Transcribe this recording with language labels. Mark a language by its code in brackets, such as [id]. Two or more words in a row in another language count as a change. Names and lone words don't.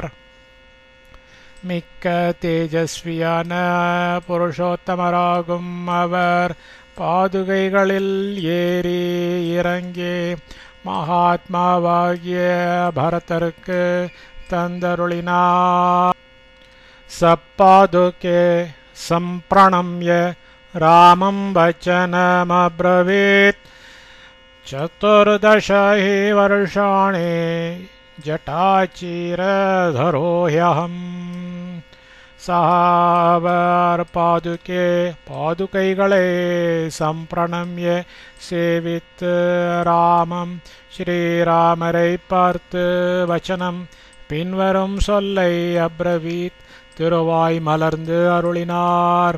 [ta] மிக்க தேஜஸ்வியான புருஷோத்தமராகும் அவர் பாதுகைகளில் ஏறி இறங்கி மகாத்மாவாகிய பரதருக்கு தந்தருளினார். [sa] सपादुके सम्प्रणम्य रामं वचनमब्रवीत्. चतुर्दश हि वर्षाणि जटाचीरधरो ह्यहम्. [ta] சஹாவர் பாதுகைகளை சம்பிரணம்ய சேவித்து ராமம் ஸ்ரீராமரை பார்த்து வச்சனம் பின்வரும் சொல்லை அப்ரவீத் திருவாய் மலர்ந்து அருளினார்.